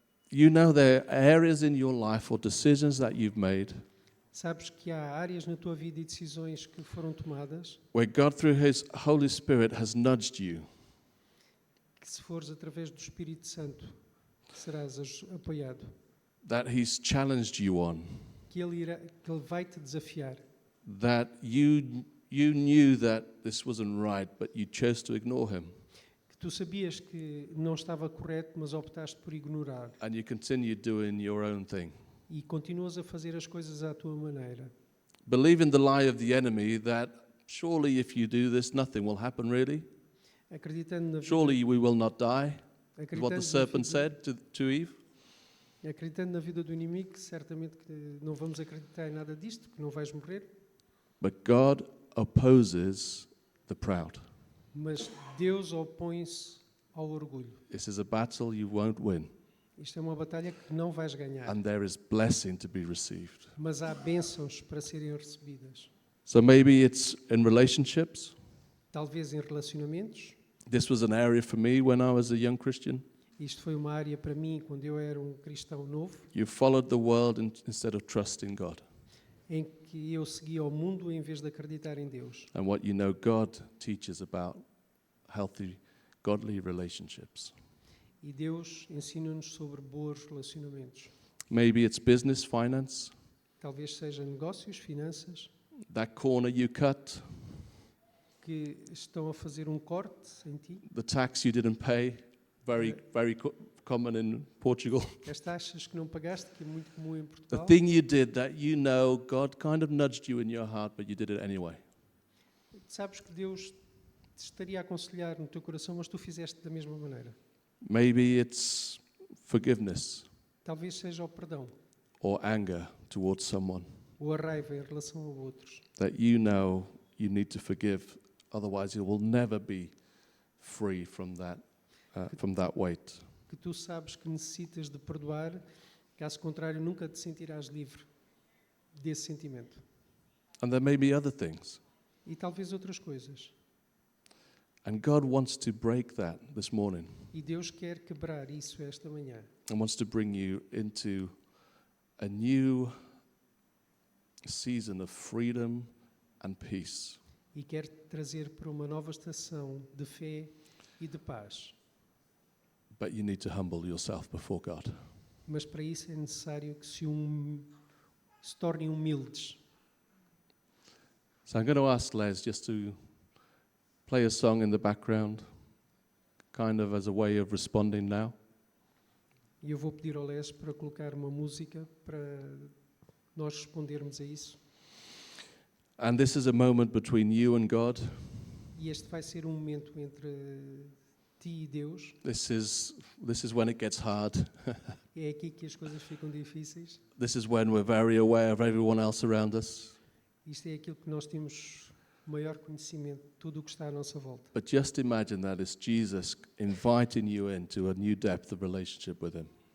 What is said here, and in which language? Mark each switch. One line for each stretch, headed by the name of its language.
English: You know there are areas in your life or decisions that you've made
Portuguese: Sabes que há áreas na tua vida e decisões que foram tomadas
English: where God through His Holy Spirit has nudged you.
Portuguese: que se fores através do Espírito Santo serás apoiado.
English: That He's challenged you on.
Portuguese: Que Ele vai te desafiar.
English: That you knew that this wasn't right, but you chose to ignore Him.
Portuguese: Que tu sabias que não estava correto, mas optaste por ignorar
English: and you continue doing your own thing.
Portuguese: e continuas a fazer as coisas à tua maneira.
English: Believing the lie of the enemy that surely if you do this, nothing will happen really.
Portuguese: Acreditando na vida,
English: Surely we will not die, is what the
Portuguese: acreditando na
English: serpent
Portuguese: vida-
English: said to Eve.
Portuguese: acreditando na vida do inimigo, que certamente que não vamos acreditar em nada disto, que não vais morrer,
English: But God opposes the proud.
Portuguese: mas Deus opõe-se ao orgulho.
English: This is a battle you won't win,
Portuguese: Isto é uma batalha que não vais ganhar,
English: and there is blessing to be received.
Portuguese: mas há bênçãos para serem recebidas.
English: So maybe it's in relationships.
Portuguese: Talvez em relacionamentos.
English: This was an area for me when I was a young Christian.
Portuguese: Isto foi uma área para mim quando eu era um cristão novo,
English: You followed the world instead of trusting God.
Portuguese: em que eu seguia o mundo em vez de acreditar em Deus.
English: And what you know God teaches about healthy, godly relationships.
Portuguese: E Deus ensina-nos sobre bons relacionamentos.
English: Maybe it's business, finance.
Portuguese: Talvez seja negócios, finanças,
English: That corner you cut,
Portuguese: que estão a fazer um corte em ti.
English: the tax you didn't pay, very common in Portugal.
Portuguese: As taxas que não pagaste, que é muito comum em
English: The
Portuguese: Portugal.
English: thing you did that you know God kind of nudged you in your heart, but you did it anyway.
Portuguese: Sabes que Deus te estaria a aconselhar no teu coração, mas tu fizeste da mesma maneira.
English: Maybe it's forgiveness
Portuguese: Talvez seja o perdão
English: or anger towards someone
Portuguese: ou a raiva em relação a outros.
English: that you know you need to forgive, otherwise you will never be free from that weight.
Portuguese: Que tu sabes que necessitas de perdoar, caso contrário nunca te sentirás livre desse sentimento.
English: And there may be other things.
Portuguese: E talvez outras coisas.
English: And God wants to break that this morning
Portuguese: E Deus quer quebrar isso esta manhã.
English: and wants to bring you into a new season of freedom and peace.
Portuguese: E quer te trazer para uma nova estação de fé e de paz.
English: But you need to humble yourself before God.
Portuguese: Mas para isso é necessário que se tornem humildes.
English: So I'm going to ask Les just to play a song in the background, kind of as a way of responding now.
Portuguese: E eu vou pedir ao Les para colocar uma música para nós respondermos a isso.
English: And this is a moment between you and God.
Portuguese: E este vai ser um momento entre ti e Deus.
English: This is when it gets hard.
Portuguese: É aqui que as coisas ficam difíceis.
English: This is when we're very aware of everyone else around us.
Portuguese: Isto é aquilo que nós temos maior conhecimento de tudo o que está à nossa volta.
English: But just imagine that it's Jesus inviting you into a new depth of relationship with Him.